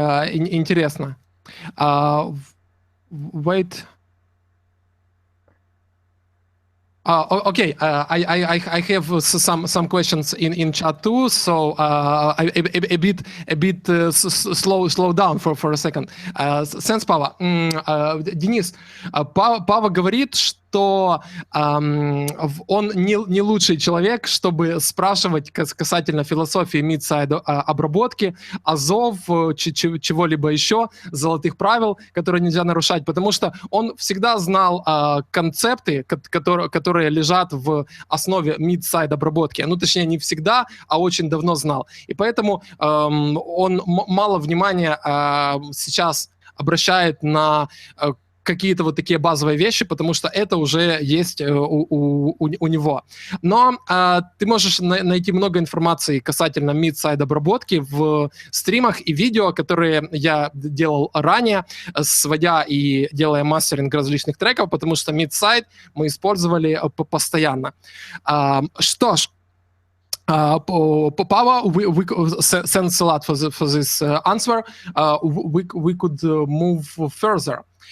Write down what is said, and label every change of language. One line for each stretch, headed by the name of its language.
Russian: Интересно.
English: Wait. Okay, I have some questions in chat too, so a bit slow down for a second. Thanks, Paavo.
Russian: Денис, Paavo говорит, что он не лучший человек, чтобы спрашивать касательно философии mid-side обработки, азов, чего-либо еще, золотых правил, которые нельзя нарушать, потому что он всегда знал концепты, которые лежат в основе mid-side обработки. Ну, точнее, не всегда, а очень давно знал. И поэтому он мало внимания сейчас обращает на какие-то вот такие базовые вещи, потому что это уже есть у него. Но ты можешь найти много информации касательно mid-side обработки в стримах и видео, которые я делал ранее, сводя и делая мастеринг различных треков, потому что mid-side мы использовали постоянно. Что ж, Paavo,
English: thanks a lot for this answer. We could move further.